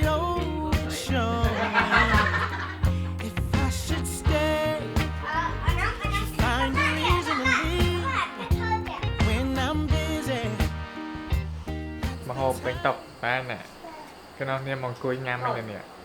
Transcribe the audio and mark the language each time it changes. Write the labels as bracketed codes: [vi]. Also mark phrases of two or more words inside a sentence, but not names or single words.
[en] Oh, show me if I should stay. Should find a reason to leave when I'm busy. [km] មកហូបពេញតុបានណាគឺនោះនេះមកអង្គុយញ៉ាំអីនេះ